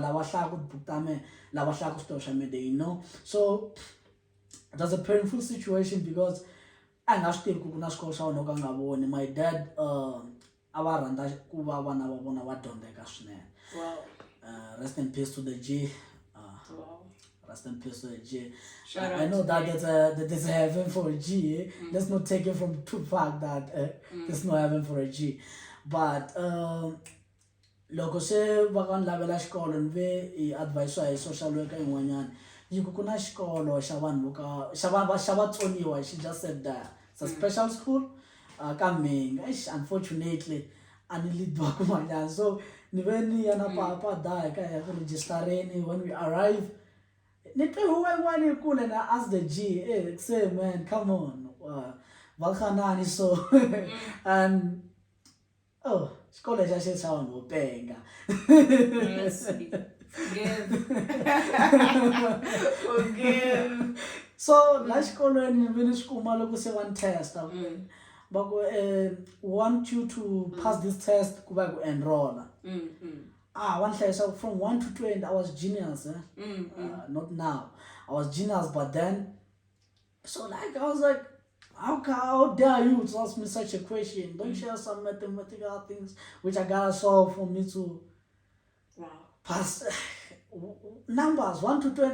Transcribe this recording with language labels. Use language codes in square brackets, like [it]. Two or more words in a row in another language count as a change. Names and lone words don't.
[en] So it was a painful situation because my dad rest in peace to the G. Rest in peace to the G. I know that there's a heaven for a G. Let's not take it from too far that there's no heaven for a G. [ts] But loko se va kan lavela xikolo ni ve [en] I advice [ts] hi [en] social worker [ts] yin'wanyana yi ku kuna xikolo xa vanhu xa vatsoniwa. [en] She just said that it's a special school kambe unfortunately [ts] ani leadwa kun'wanyana. So ni ve ni ya na papa da ka ya ku registereni. [en] When we arrive [ts] ni twe huwa yin'wana yi kule na [en] ask the G, say man come on [ts] va khanani. [en] So and [ts] xikolo xa xa vanhu vo penga. [en] Forgive. [ts] So la xikolweni ni ve ni swi kuma loko se va ni testa va ku [en] want you to pass this test [ts] ku va ku enrolla. Va ni hlayisa [en] from 1 to 20. I was genius, not now. I was genius, but then so like I was like, how dare you to ask me such a question? Don't you have some mathematical things which I gotta solve for me to pass numbers 1 to 20?